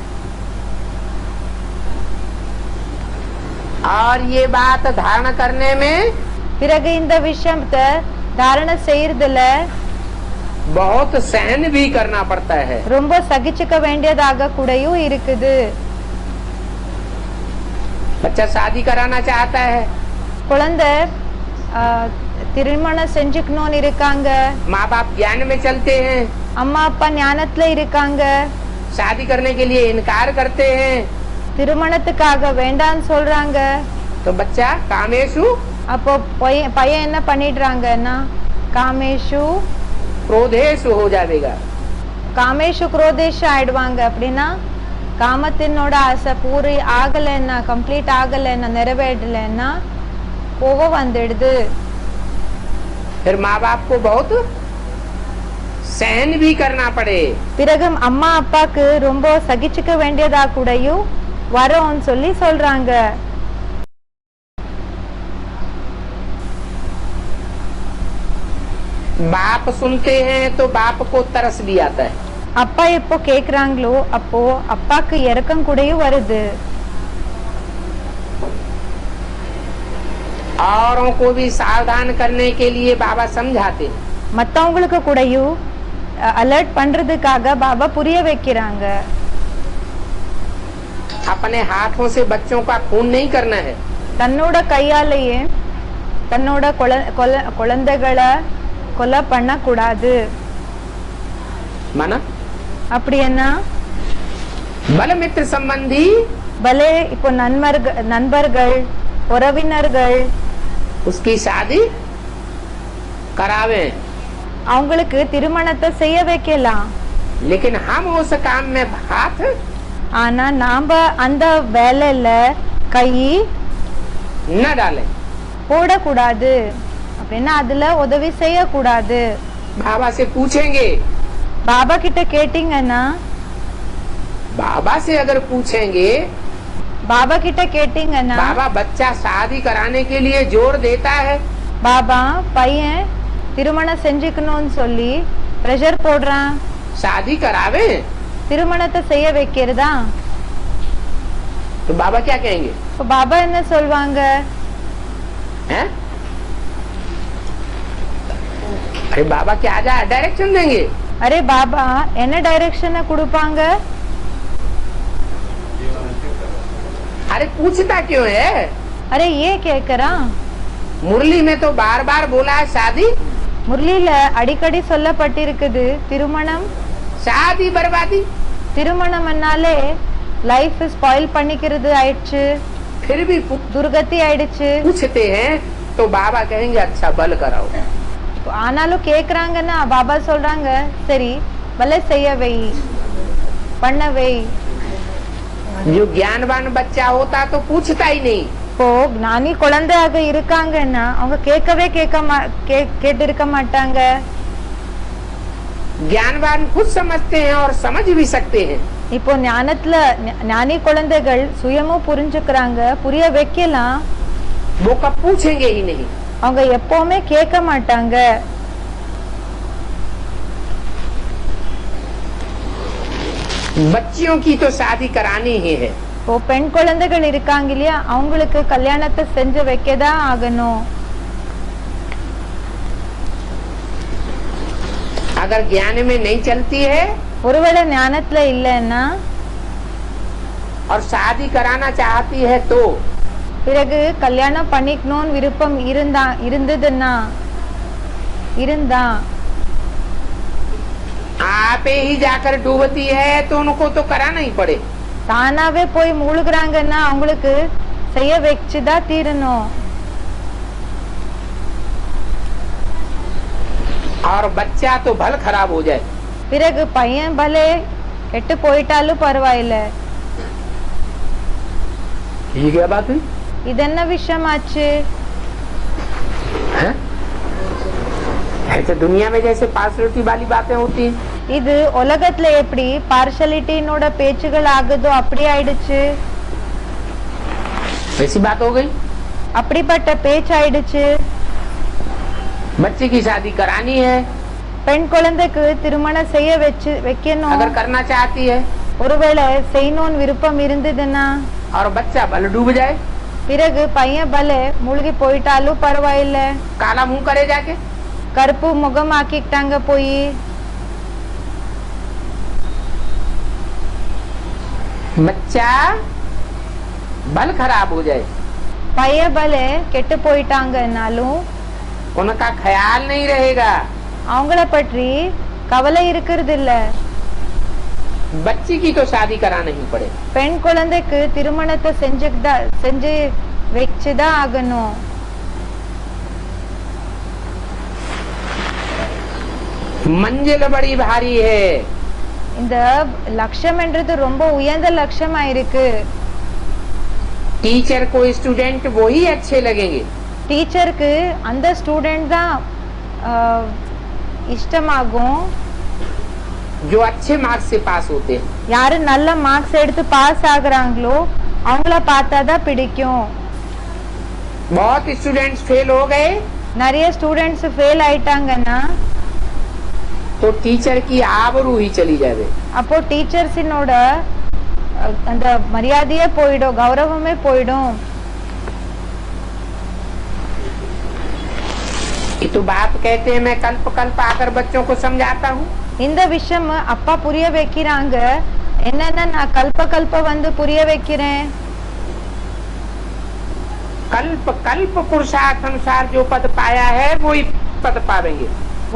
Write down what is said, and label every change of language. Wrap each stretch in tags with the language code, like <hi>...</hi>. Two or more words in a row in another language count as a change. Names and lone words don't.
<hi>और ये बात धारण करने में</hi> <ta>பிறகு இந்த விஷயத்தை தாரணை செய்யறதுல</ta> <hi>बहुत सहन भी करना पड़ता है।</hi> <ta>ரொம்ப சகிச்சுக்க வேண்டியதாக கூடயும் இருக்குது.</ta> <hi>बच्चा शादी कराना चाहता है,</hi> <ta>குழந்தை திருமணம் செஞ்சுக்கணும்னு இருக்காங்க,</ta> <hi>माँ बाप ज्ञान में चलते हैं,</hi> <ta>அம்மா அப்பா ஞானத்துல இருக்காங்க,</ta> <hi>शादी करने के लिए इनकार करते हैं,</hi> <ta>திருமணத்துக்காக வேண்டான்னு சொல்றாங்க.</ta> <hi>तो बच्चा कामेशु</hi> <ta>அப்போ பையன் என்ன பண்ணிடுறாங்கன்னா காமேஷு</ta> <hi>क्रोधेशु हो जाएगा।</hi> <sa>कामेषु क्रोधेषु</sa> <ta>ஆயிடுவாங்க. அப்படின்னா காமத்தினோட ஆசை பூரி ஆகலைன்னா, கம்ப்ளீட் ஆகலைன்னா, நிறைவேறலைன்னா கோபம் வந்துடுது.</ta> <hi>फिर माँ बाप को बहुत सहन भी करना पड़े।</hi> <ta>பிறகு அம்மா அப்பாக்கு ரொம்ப சகிச்சுக்க வேண்டியதா கூடயும் வரோன்னு சொல்லி சொல்றாங்க.</ta> <hi>बाप सुनते हैं तो बाप को तरस भी आता है।</hi> <ta>அப்பா எப்போ கேக்குறாங்களோ அப்போ அப்பாக்கு இறக்கம் கூடயும் வருது.</ta> <hi>औरों को भी सावधान करने के लिए बाबा समझाते हैं।</hi> <ta>மத்தவங்களுக்கு கூடயும் அலர்ட் பண்றதுக்காக பாபா புரிய வைக்கிறாங்க.</ta> <hi>अपने हाथों से बच्चों का खून नहीं करना है।</hi> <ta>தன்னோட கையாலேயே தன்னோட குழந்தைகளை கொலை பண்ண கூடாது.</ta> <hi>माना</hi> <ta>அப்படின்னா</ta> <hi>बल मित्र संबंधी</hi> <ta>பலே இப்போ நண்பர்கள் உறவினர்கள்</ta> <hi>उसकी शादी करावे,</hi> <ta>அவங்களுக்கு திருமணத்தை செய்ய வைக்கலாம்.</ta> <hi>लेकिन हम उस काम में हाथ</hi> <ta>ஆனா நாம அந்த வேலையில கை</ta> <hi>न डालें।</hi> <ta>போடக்கூடாது, அப்படின்னா அதுல உதவி செய்யக்கூடாது.</ta> <hi>बाबा से पूछेंगे,</hi> <ta>பாபா கிட்ட கேட்டீங்கன்னா,</ta> <hi>बाबा से अगर पूछेंगे,</hi> <ta>பாபா கிட்ட கேட்டீங்கன்னா</ta> <hi>बाबा बच्चा शादी कराने के लिए जोर देता है,</hi> <ta>பாபா பையன் திருமணம் செஞ்சுக்கணும்னு சொல்லி பிரஷர் போடுறான்,</ta> <hi>शादी करावे,</hi> <ta>திருமணத்தை செய்ய வைக்கிறதா?</ta> <hi>तो बाबा क्या कहेंगे?</hi> <ta>இப்ப பாபா என்ன சொல்வாங்க?</ta> <hi>हैं? अरे बाबा क्या डायरेक्शन देंगे?</hi> <ta>அரே பாபா என்ன டைரக்ஷனை கொடுப்பாங்க?</ta> <hi>अरे पूछता क्यों है?</hi> <ta>அரே ஏன் கேக்குறான்?</ta> <hi>मुरली में तो बार बार बोला है शादी,</hi> <ta>முரளியில அடிக்கடி சொல்லப்பட்டிருக்குது திருமணம்.</ta> <hi>शादी बर्बादी,</hi> <ta>திருமணம்னாலே</ta> <en>life spoil</en> <ta>பண்ணிக்கிறது ஆயிடுச்சு,</ta> <hi>फिर भी</hi> <ta>துர்கதி ஆயிடுச்சு.</ta> <hi>पूछते हैं तो बाबा कहेंगे अच्छा बल कराओ।</hi> <ta>ஆனாலும் கேக்குறாங்கன்னா பாபா சொல்றாங்க சரி பல செய்ய வை, பண்ண வை.</ta> <hi>जो ज्ञानवान बच्चा होता तो पूछता ही नहीं,</hi> <ta>இப்போ ஞானி குழந்தையாக இருக்காங்கன்னா அவங்க கேட்கவே கேட்டு இருக்க மாட்டாங்க.</ta> <hi>ज्ञानवान खुद समझते हैं और समझ भी सकते हैं।</hi> <ta>இப்போ ஞானத்துல ஞானி குழந்தைகள் சுயமும் புரிஞ்சுக்கிறாங்க, புரிய வைக்கலாம்.</ta> <hi>वो कब पूछेंगे ही नहीं।</hi> <ta>அவங்க எப்பவுமே கேட்க மாட்டாங்க.</ta> <hi>बच्चियों की तो शादी करानी ही है,</hi> <ta>இப்போ பெண் குழந்தைகள் இருக்காங்க இல்லையா, அவங்களுக்கு கல்யாணத்தை செஞ்சு வைக்கதான் ஆகணும்.</ta> <hi>अगर ज्ञान में नहीं चलती है</hi> <ta>ஒருவேளை ஞானத்துல இல்லைன்னா</ta> <hi>और शादी कराना चाहती है तो</hi> <ta>பிறகு கல்யாணம் பண்ணிக்கணும்னு விருப்பம் இருந்ததுன்னா</ta> <hi>आप ही जाकर डूबती है तो उनको तो कराना ही पड़े।</hi> <ta>தானாவே போய் மூழ்குறாங்கன்னா அவங்களுக்கு செய்ய வச்சுதான் தீரணும்.</ta> <hi>और बच्चा तो भल खराब हो जाए,</hi> <ta>பிறகு பையன் பலே கெட்டு போயிட்டாலும் பரவாயில்ல.</ta> <hi>ठीक है बात हुई</hi> <ta>இது என்ன விஷயமாச்சு?</ta> <hi>है? ऐसे दुनिया में जैसे पार्शलिटी वाली बातें होती हैं,</hi> <ta>இது உலகத்துல எப்படி பார்ஷலிட்டினோட பேச்சுகள் ஆகுதோ அப்படி ஆயிடுச்சு.</ta> <hi>वैसी बात हो गई।</hi> <ta>அப்படிப்பட்ட பேச்சு ஆயிடுச்சு.</ta> <hi>बच्चे की शादी करानी है,</hi> <ta>பெண் குழந்தைக்கு திருமணம் செய்ய வைக்கணும்.</ta> <hi>अगर करना चाहती है</hi> <ta>ஒருவேளை செய்யணும்னு விருப்பம் இருந்ததுன்னா</ta> <hi>और बच्चा भल डूब जाए,</hi> <ta>பிறகு பையன் பல மூழ்கி போயிட்டாலும் பரவாயில்ல,</ta> <hi>काला मुंह करे जाके,</hi> <ta>கருப்பு முகம் ஆக்கிட்டாங்க போய்,</ta> <hi>बच्चा भल खराब हो जाए,</hi> <ta>பையன் பல கெட்டு போயிட்டாங்கன்னாலும்</ta> <hi>उनका ख्याल नहीं रहेगा,</hi> <ta>அவங்கள பற்றி கவலை இருக்கிறது இல்ல.</ta> <hi>बच्ची की तो शादी कराना ही पड़े।</hi> <ta>பெண் குழந்தைக்கு திருமணத்தை செஞ்சு வச்சுதான் ஆகணும்.</ta> <hi>मंजिल बड़ी भारी है,</hi> <ta>இந்த லட்சியம் என்றது ரொம்ப உயர்ந்த லட்சியமா இருக்கு.</ta> <hi>टीचर को स्टूडेंट वही अच्छे लगेंगे</hi> <ta>டீச்சருக்கு அந்த ஸ்டூடெண்ட் தான் இஷ்டமாகும்,</ta> <hi>जो अच्छे मार्क्स से पास होते हैं।</hi> <ta>யாரு நல்ல மார்க்ஸ் எடுத்து பாஸ் ஆகுறாங்களோ அவங்கள பார்த்தாதான் பிடிக்கும்.</ta> <hi>बहुत</hi> <en>students fail</en> <hi>हो गए</hi> <ta>நிறைய</ta> <en>students fail</en> <ta>ஆயிட்டாங்கன்னா</ta> <hi>तो टीचर की आबरू ही चली जावे,</hi> <ta>அப்போ டீச்சர்ஸினோட அந்த மரியாதையே போயிடும், கௌரவமே போயிடும்.</ta> <hi>ये तो बाप कहते हैं, मैं कल्प कल्प आकर बच्चों को समझाता हूँ।</hi> <ta>இந்த விஷயம் அப்பா புரிய வைக்கிறாங்க, என்னன்னா நான் கல்ப வந்து புரிய வைக்கிறேன்.</ta> <hi>कल्प कल्प पुरुषार्थ अनुसार जो पद पाया है वो ही पद पावेंगे।</hi>